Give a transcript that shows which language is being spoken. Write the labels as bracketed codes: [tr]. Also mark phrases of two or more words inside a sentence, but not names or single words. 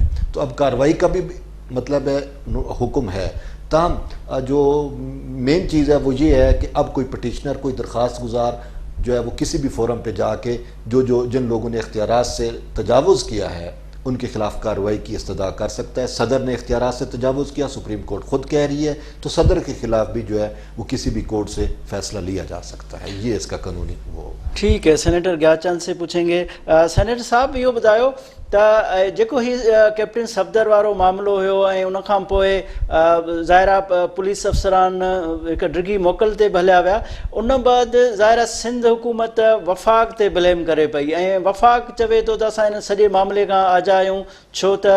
[ur] تو اب کارروائی کا بھی مطلب ہے حکم ہے، تاہم جو مین چیز ہے وہ یہ ہے کہ اب کوئی پٹیشنر، کوئی درخواست گزار جو ہے وہ کسی بھی فورم پہ جا کے جن لوگوں نے اختیارات سے تجاوز کیا ہے ان کے خلاف کارروائی کی استدعا کر سکتا ہے۔ صدر نے اختیارات سے تجاوز کیا، سپریم کورٹ خود کہہ رہی ہے، تو صدر کے خلاف بھی جو ہے وہ کسی بھی کورٹ سے فیصلہ لیا جا سکتا ہے۔ یہ اس کا قانونی وہ ٹھیک ہے، سینیٹر گیاچند سے پوچھیں گے۔ سینیٹر صاحب یہ بتاؤ [sd] تا جيڪو هي کیپٹن صفدر وارو معاملو هيو ۽ ان کان پوءِ ظاهر پولیس افسران هڪ ڊگهي موڪل تي بهليا ويا، ان بعد ظاهر سندھ حڪومت وفاق تي بليم ڪري پئي ۽ وفاق چوي تو ته اسان ان سڄي معاملي کان آجا آهيون ڇو